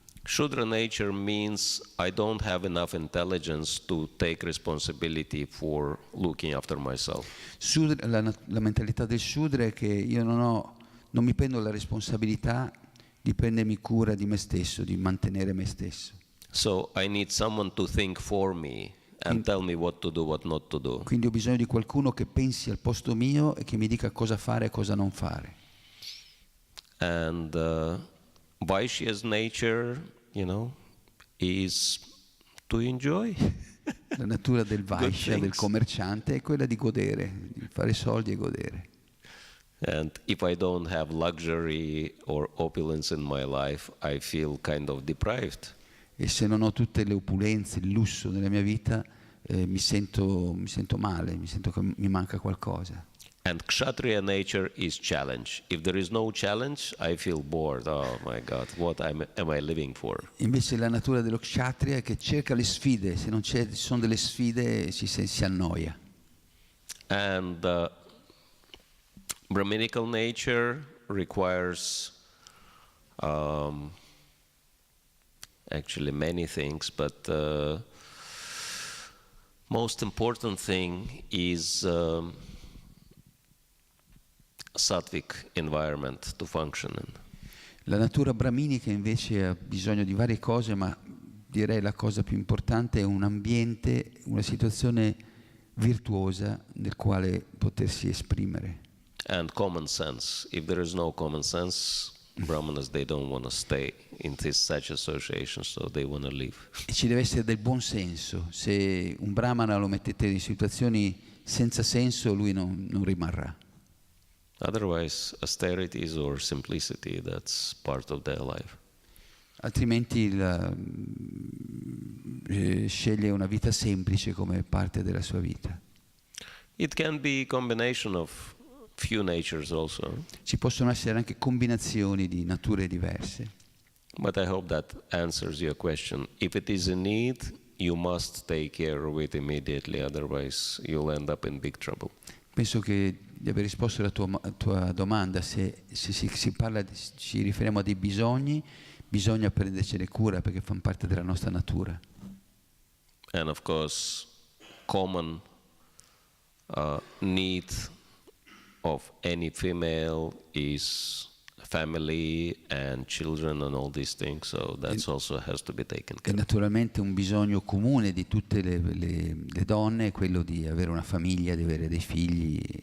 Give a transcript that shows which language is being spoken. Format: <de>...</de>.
<en>Shudra nature means I don't have enough intelligence to take responsibility for looking after myself.</en> <it>La mentalità del Shudra è che io non mi prendo la responsabilità di prendermi cura di me stesso, di mantenere me stesso.</it> <en>So I need someone to think for me and tell me what to do, what not to do.</en> <it>Quindi ho bisogno di qualcuno che pensi al posto mio e che mi dica cosa fare e cosa non fare.</it> <en>And Vaishya's nature, is to enjoy.</en> <it>La natura del Vaishya, del commerciante, è quella di godere, di fare soldi e godere.</it> <en>And if I don't have luxury or opulence in my life, I feel kind of deprived.</en> <it>E se non ho tutte le opulenze, il lusso nella mia vita, mi sento male, mi sento che mi manca qualcosa.</it> <en>And Kshatriya nature is challenge. If there is no challenge, I feel bored. Oh my God, what am I living for?</en> <it>Invece la natura dello Kshatriya è che cerca le sfide, se non ci sono delle sfide si annoia.</it> <en>And Brahminical nature requires actually many things, but most important thing is sattvic environment to function in.</en> <it>La natura brahminica invece ha bisogno di varie cose, ma direi la cosa più importante è un ambiente, una situazione virtuosa nel quale potersi esprimere.</it> <en>And common sense. If there is no common sense, Brahmanas, they don't want to stay in such associations, so they want to leave.</en> <it>E ci deve essere del buon senso. Se un brahmana lo mettete in situazioni senza senso, lui non rimarrà.</it> <en>Otherwise, austerities or simplicity, that's part of their life.</en> <it>Altrimenti sceglie una vita semplice come parte della sua vita.</it> <en>It can be a combination of few natures also.</en> <it>Ci possono essere anche combinazioni di nature diverse.</it> <en>But I hope that answers your question. If it is a need, you must take care of it immediately, otherwise you'll end up in big trouble.</en> <it>Penso che di aver risposto alla tua domanda. Se ci riferiamo a dei bisogni, bisogna prendercene cura perché fanno parte della nostra natura.</it> <en>And of course, common need of any female is family and children and all these things, so that also has to be taken care</en> <it>E</it> <en>of.</en> <it>naturalmente un bisogno comune di tutte le donne è quello di avere una famiglia, di avere dei figli.</it>